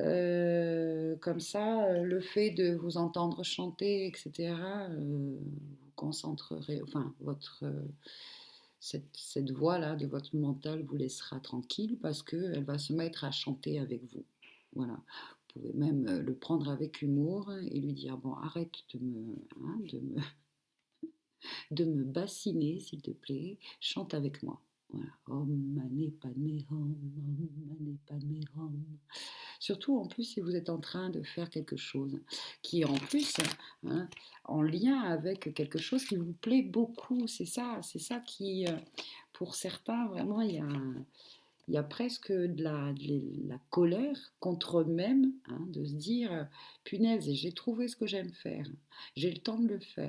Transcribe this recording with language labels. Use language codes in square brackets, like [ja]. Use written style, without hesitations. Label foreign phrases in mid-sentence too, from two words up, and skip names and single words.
[fr] Comme ça, le fait de vous entendre chanter, etc., vous concentrerez, enfin, cette voix-là de votre mental vous laissera tranquille parce qu'elle va se mettre à chanter avec vous. Voilà. Vous pouvez même le prendre avec humour et lui dire, bon, arrête hein, de me bassiner, s'il te plaît, chante avec moi. Voilà. [sa] ॐ मणि पद्मे हूँ ॐ मणि पद्मे हूँ. [fr] Surtout en plus si vous êtes en train de faire quelque chose qui est en plus hein, en lien avec quelque chose qui vous plaît beaucoup. C'est ça qui, pour certains, vraiment, il y a presque de la colère contre eux-mêmes, hein, de se dire, punaise, j'ai trouvé ce que j'aime faire, j'ai le temps de le faire.